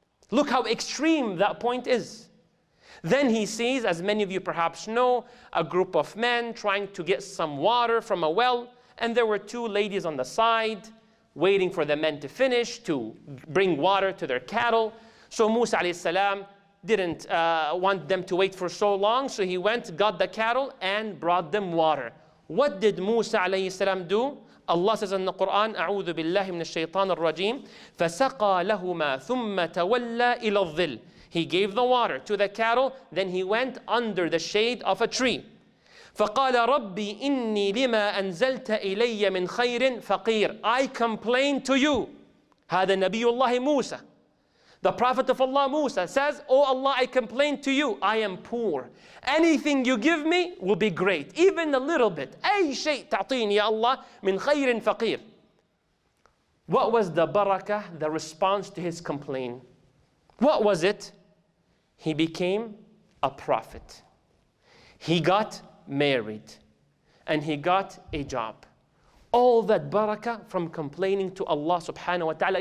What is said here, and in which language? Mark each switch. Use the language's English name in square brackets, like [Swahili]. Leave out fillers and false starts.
[English] Look how extreme that point is. Then he sees, as many of you perhaps know, a group of men trying to get some water from a well, and there were two ladies on the side waiting for the men to finish to bring water to their cattle. So Musa alayhi salam didn't want them to wait for so long, so he went, got the cattle, and brought them water. What did Musa alayhi salam do? Allah says in the Qur'an, [Arabic] أعوذ بالله من الشيطان الرجيم فسقى لهما ثم تولى إلى الظل. [English] He gave the water to the cattle, then he went under the shade of a tree. [Arabic] فقال ربي إني لما أنزلت إلي من خير فقير. [English] I complain to you. [Arabic] هذا نبي الله موسى. [English] The Prophet of Allah Musa says, Oh Allah, I complain to you, I am poor. Anything you give me will be great, even a little bit. [Arabic] أي شيء تعطيني يا Allah من خير فقير. [English] What was the barakah, the response to his complaint? What was it? He became a prophet. He got married. And he got a job. All that barakah from complaining to Allah subhanahu wa ta'ala.